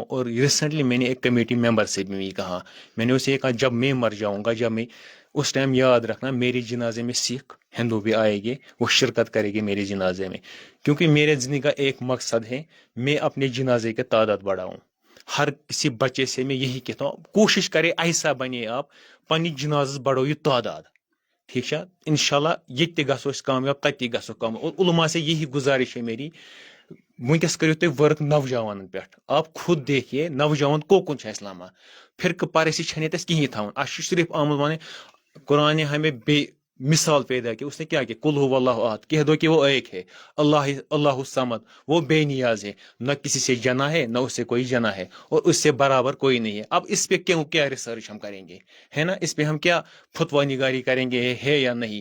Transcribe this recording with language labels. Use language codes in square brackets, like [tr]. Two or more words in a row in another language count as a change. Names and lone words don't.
[ur] اور ریسنٹلی میں نے ایک کمیٹی ممبر سے بھی کہا, میں نے اسے کہا جب میں مر جاؤں گا, جب میں اس ٹائم یاد رکھنا میری جنازے میں سکھ ہندو بھی آئے گے, وہ شرکت کرے گی میرے جنازے میں. کیونکہ میرے زندگی کا ایک مقصد ہے, میں اپنے جنازے کے تعداد بڑھاؤں. ہر کسی بچے سے میں یہی کہتا ہوں, کوشش کرے ایسا بنے آپ, [ks] پننہِ جنازس بڑھو یہ تعداد. [ur] ٹھیک ہے, [ks] انشاءاللہ یہ تہِ گژھو أسۍ کامیاب, تتہِ تہِ گژھو کامیاب. [ur] اور علما سے یہی گزارش ہے میری, [ks] ونکیٚس کٔرِو تُہۍ ورک نوجوانن پٮ۪ٹھ. [ur] آپ خود دیکھیے [ks] نوجوان کوکُن چھُ اَسہِ لمان. فرقہٕ پرستی چھنہٕ ییٚتہِ اَسہِ کِہیٖنۍ تھاوُن. اَسہِ چھُ صرف آمُت وَنٕنۍ [ur] قرآن ہمیں بے مثال پیدا کی. اس نے کیا [ar] کل هو اللہ احد, [ur] کہہ دو کہ وہ ایک ہے, [ar] اللہ الصمد, [ur] وہ بے نیاز ہے, نہ کسی سے جنا ہے نہ اس سے کوئی جنا ہے, اور اس سے برابر کوئی نہیں ہے. اب اس پہ کیا ریسرچ ہم کریں گے, ہے نا. اس پہ ہم کیا فتویٰ نگاری کریں گے, ہے یا نہیں.